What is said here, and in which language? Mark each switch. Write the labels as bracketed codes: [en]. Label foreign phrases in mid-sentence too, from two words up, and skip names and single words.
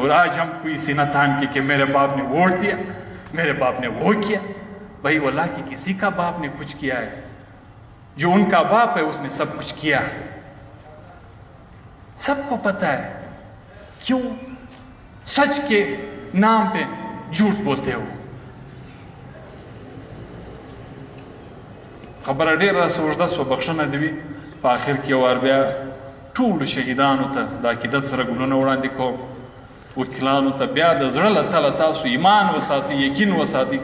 [ur] اور آج ہم کوئی سینہ تان کے کہ میرے باپ نے ووٹ دیا، میرے باپ نے وہ کیا. بھائی واللہ کی کسی کا باپ نے کچھ کیا ہے؟ جو ان کا باپ ہے اس نے سب کچھ کیا. سب کو پتہ ہے. کیوں سچ کے نام پہ جھوٹ بولتے ہو؟ [ps] خبر ډیره سوچده سوه، بخښنه دې وي. په آخر کې وار بیا ټولو شهیدانو ته د عقیدت سره ګلونه وړاندې کوم. وکیلانو ته بیا د زړه له تله تاسو ایمان وساتئ، یقین وساتئ.